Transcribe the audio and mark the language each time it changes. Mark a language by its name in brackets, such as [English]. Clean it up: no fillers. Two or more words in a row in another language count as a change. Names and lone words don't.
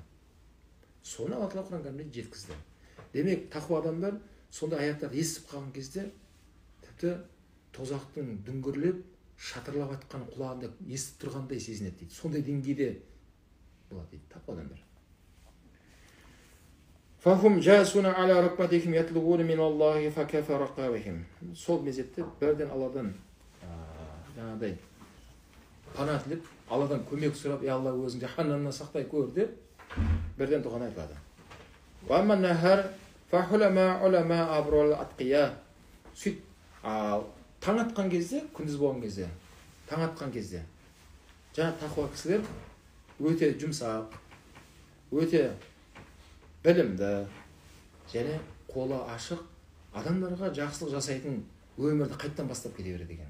[Kazakh] Соны Алла Тағала Құран кәрімде жеткізді. Демек, тақуа адамдар сонда аяттарды естіп қалған кезде тіпті тозақтың дүңгірлеп шатырлап жатқан құлағында естіп тұрғандай сезінеді дейді. Сондай деңгейде болады дейді тақуа адамдар. [Arabic] فَهُمْ جَاسُونَ عَلَى رَكْبَتِهِمْ يَطْلُبُونَ مِنَ اللَّهِ فَكَفَ رَقَابِهِمْ. [Kazakh] Сол мезетте бірден Алладан жаңағыдай пана тілеп, Алладан көмек сұрап, Алла өзің жаһаннамнан сақтай көр деп бірден дұғаны айтады. [Arabic] وَأَمَّا النَّهَارِ فَحُلَمَا عُلَمَا أَبْرُ الْأَتْقِيَا. [Kazakh] Сөйт, таң атқан кезде, күндіз болған кезде, таң атқан кезде, жаңа тақуа кісілер өте жұмсақ, өте білімді, және қолы ашық адамдарға жақсылық жасайтын өмірді қайттан бастап кете береді екен.